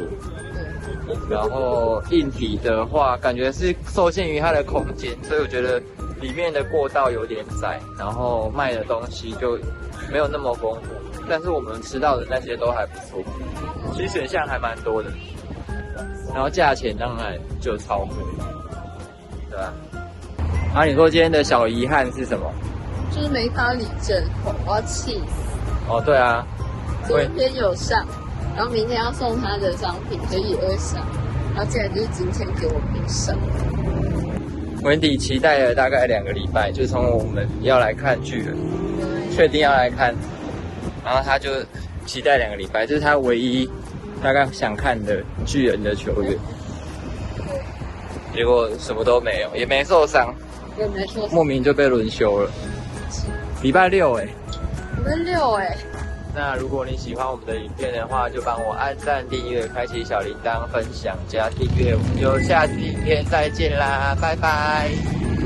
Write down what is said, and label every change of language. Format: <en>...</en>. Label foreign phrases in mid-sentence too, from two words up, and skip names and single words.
<zh>然後硬體的話，感覺是受限於它的空間，所以我覺得裡面的過道有點窄，然後賣的東西就沒有那麼豐富。但是我們吃到的那些都還不錯，其實選項還蠻多的。然後價錢當然就超貴，對吧？啊，你說今天的小遺憾是什麼？就是沒發李正宏，我要氣死。哦，對啊，昨天有上。然後明天要送他的商品，可以2箱，然後竟然就是今天給我沒上。溫迪期待了大概2個禮拜，就從我們要來看巨人，確定要來看，然後他就期待2個禮拜，這是他唯一大概想看的巨人的球員。結果什麼都沒有，也沒受傷，莫名就被輪休了。禮拜六哎，禮拜六哎。那如果你喜歡我們的影片的話，就幫我按讚、訂閱、開啟小鈴鐺、分享加訂閱。我們就下次影片再見啦，拜拜。</zh>